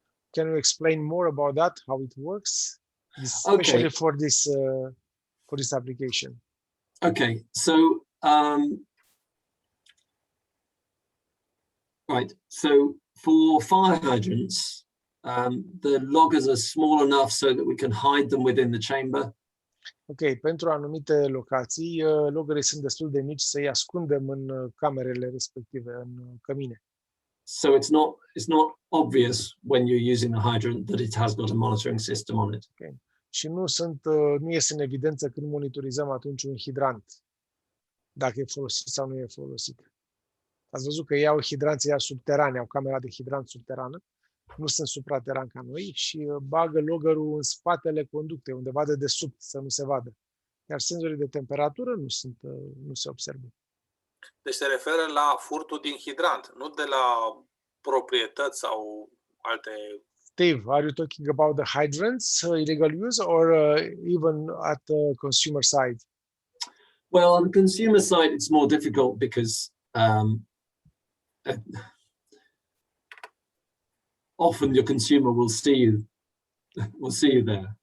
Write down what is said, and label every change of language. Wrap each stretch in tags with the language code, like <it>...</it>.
<en>Can you explain more about that? How it works, especially for this application? Okay. So. Right, so for fire hydrants, the loggers are small enough so that we can hide them within the chamber.</en> <ro>Ok, pentru anumite locații, loggerii sunt destul de mici să-i ascundem în camerele respective, în cămine.</ro> <en>So it's not obvious when you're using the hydrant that it has got a monitoring system on it. Okay.</en> <ro>Și nu ies în evidență când monitorizăm atunci un hidrant, dacă e folosit sau nu e folosit. Ați văzut că ei au hidranții subterane, au camera de hidrant subterană, nu sunt suprateran ca noi și bagă loggerul în spatele conductei, undeva de desubt, să nu se vadă. Iar senzorii de temperatură nu se observă. Deci se referă la furtul din hidrant, nu de la proprietăți sau alte...</ro> <en>Steve, are you talking about the hydrants, illegal use, or even at the consumer side? Well, on the consumer side, it's more difficult because often your consumer will see you there.</en>